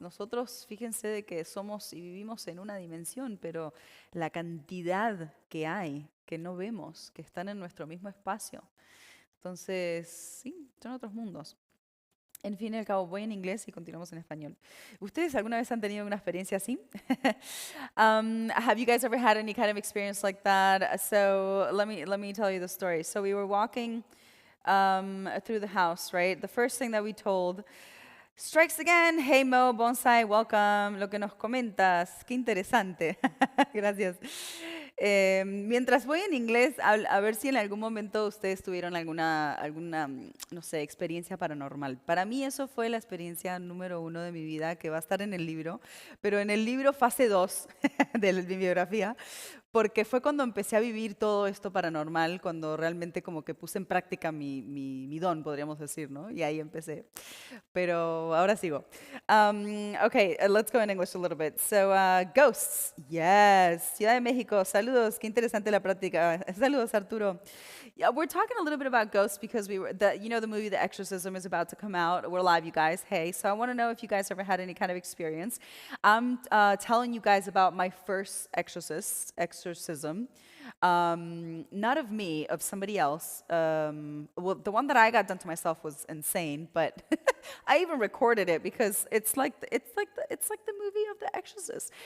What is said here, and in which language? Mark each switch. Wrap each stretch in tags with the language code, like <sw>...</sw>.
<es>Nosotros, fíjense de que somos y vivimos en una dimensión, pero la cantidad que hay, que no vemos, que están en nuestro mismo espacio. Entonces, sí, son otros mundos. En fin y al cabo, voy en inglés y continuamos en español. ¿Ustedes alguna vez han tenido una experiencia así?</es> <en>Have you guys ever had any kind of experience like that? So let me tell you the story. So we were walking through the house, right? The first thing that we told, strikes again. Hey Mo, Bonsai, welcome.</en> <es>Lo que nos comentas, qué interesante. Gracias. Mientras voy en inglés, a ver si en algún momento ustedes tuvieron alguna, no sé, experiencia paranormal. Para mí eso fue la experiencia número 1 de mi vida, que va a estar en el libro, pero en el libro fase 2 de mi biografía, porque fue cuando empecé a vivir todo esto paranormal, cuando realmente como que puse en práctica mi don, podríamos decir, ¿no? Y ahí empecé. Pero ahora sigo.</es> <en>Okay, let's go in English a little bit. So, ghosts, yes.</en> <es>Ciudad de México, saludos. Qué interesante la práctica. Saludos, Arturo.</es> <en>Yeah, we're talking a little bit about ghosts because the movie The Exorcism is about to come out. We're live, you guys. Hey, so I want to know if you guys ever had any kind of experience. I'm telling you guys about my first exorcism. Not of me, of somebody else. Well, the one that I got done to myself was insane, but I even recorded it because it's like the movie of The Exorcist.</en>